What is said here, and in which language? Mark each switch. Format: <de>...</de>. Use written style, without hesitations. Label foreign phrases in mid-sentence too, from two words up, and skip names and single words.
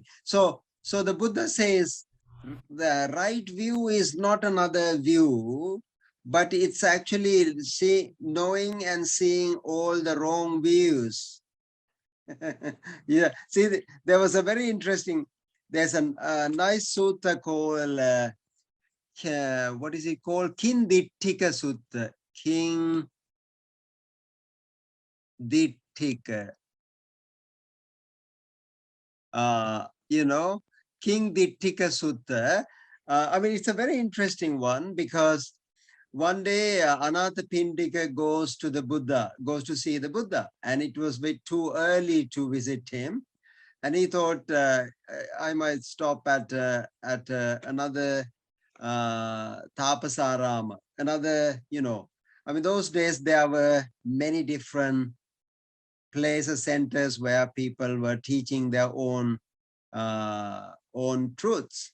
<en>So the Buddha says the right view is not another view, but it's actually knowing and seeing all the wrong views. Yeah, see, there was a very interesting, there's a nice sutta called, what is it called? Kindittika Sutta. Kindittika. Kindittika Sutta. I mean, it's a very interesting one, because one day Anathapindika goes to the Buddha, goes to see the Buddha, and it was a bit too early to visit him. And he thought, I might stop at another Tapasarama, another, I mean, those days there were many different places, centers where people were teaching their own truths.</en>